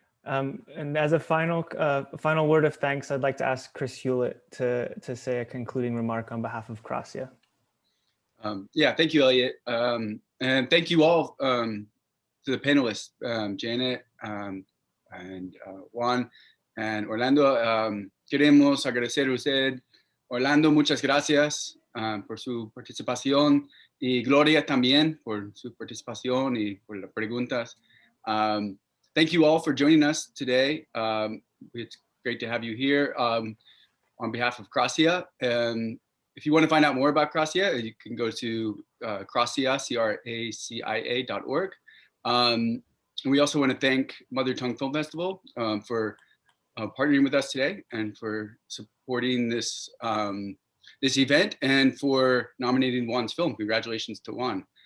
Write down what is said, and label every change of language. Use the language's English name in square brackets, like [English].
[English] And as a final word of thanks, I'd like to ask Chris Hewlett to say a concluding remark on behalf of CRACIA. Yeah, thank you, Elliot. And thank you all to the panelists, Janet and Juan and Orlando. [Spanish] Queremos agradecer a usted, Orlando, muchas gracias por su participación, y Gloria también por su participación y por las preguntas. [English] Thank you all for joining us today. It's great to have you here on behalf of CRACIA. And if you want to find out more about CRACIA, you can go to CRACIA, CRACIA.org. And we also want to thank Mother Tongue Film Festival for partnering with us today and for supporting this event and for nominating Juan's film. Congratulations to Juan.